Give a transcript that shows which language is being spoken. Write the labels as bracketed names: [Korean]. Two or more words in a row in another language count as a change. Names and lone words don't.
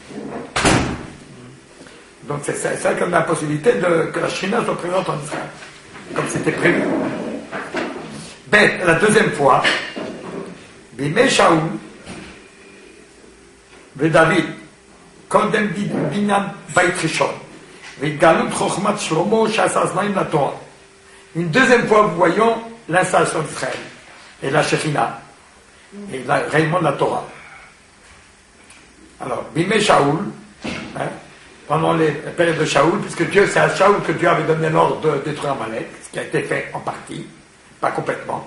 [French] Donc c'est ça comme la possibilité que la Shrina soit présente en Israël, comme c'était prévu. La deuxième fois, [Hebrew] בימי שאול, דוד, קודם בניין בית ראשון, והתגלות חוכמת שלמה שעשה זמנים לתורה. [French] Une deuxième fois, nous voyons l'installation d'Israël, et la Shekhinah, et le rayonnement de la Torah. Alors, [Hebrew] בימי שאול, [French] pendant les périodes de Shaoul, puisque c'est à Shaoul que Dieu avait donné l'ordre de détruire Amalek, ce qui a été fait en partie, pas complètement.